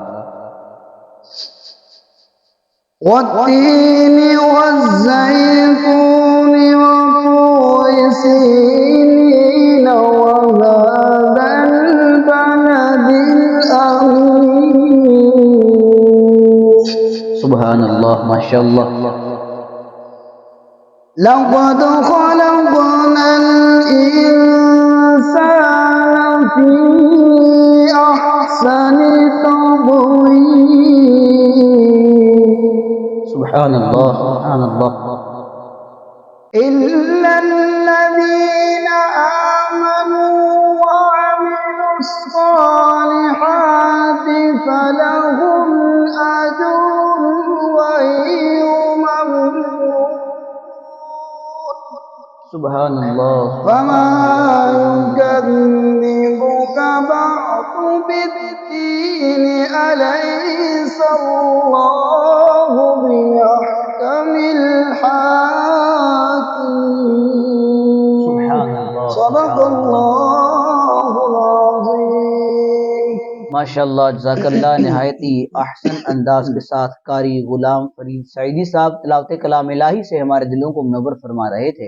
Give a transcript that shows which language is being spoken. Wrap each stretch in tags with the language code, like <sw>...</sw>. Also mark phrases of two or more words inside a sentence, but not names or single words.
<ar>والتين والزيتون وطور سينين وهذا البلد الأمين. سبحان الله ما شاء الله. لقد خلقنا الإنسان في أحسن تقويم. سبحان الله سبحان الله. إلا الذين آمنوا وعملوا الصالحات فلهم أجر غير ممنون. سبحان الله. وما يكذبك بعد بالدين أليس الله بأحكم الحاكمين. سبحان الله صدق الله العظيم. ما شاء الله جزاك الله.</ar> <ur>نہایت ہی احسن انداز کے ساتھ قاری غلام فرید سعیدی صاحب تلاوت کلام الٰہی سے ہمارے دلوں کو منور فرما رہے تھے.</ur>